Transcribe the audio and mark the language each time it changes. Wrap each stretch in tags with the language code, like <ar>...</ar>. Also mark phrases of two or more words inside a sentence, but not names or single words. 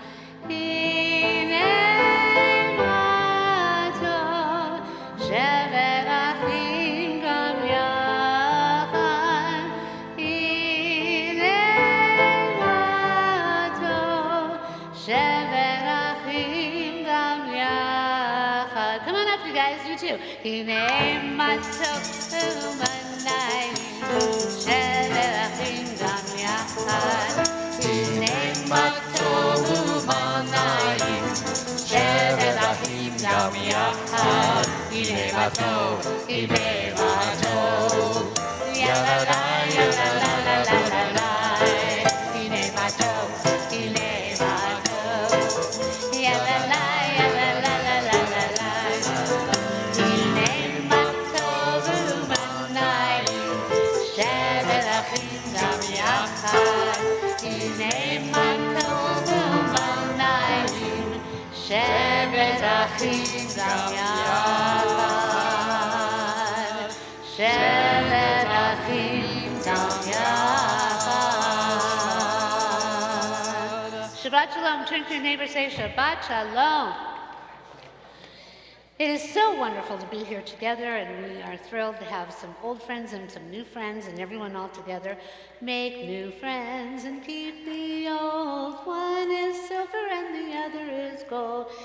<he>הנה מה טוב שבת אחים גם יחד. הנה מה טוב שבת אחים גם יחד.</he> <en>Come on up, you guys, you too.</en> <he>הנה מה טוב ומה נעים שבת אחים גם יחד. הנה מה טוב ומה נעים שבת אחים גם יחד. הנה מה טוב, ya la la, ya la la la la la la. הנה מה טוב, ya la la, ya la la la la la la. הנה מה טוב ומה נעים שבת אחים גם יחד. הנה מה טוב ומה נעים שבת אחים גם יחד. שבת אחים גם יחד. שבת שלום.</he> <en>Turn to your neighbor, say</en> <he>שבת שלום.</he> <en>It is so wonderful to be here together, and we are thrilled to have some old friends and some new friends and everyone all together. Make new friends and keep the old. One is silver and the other is gold.</en>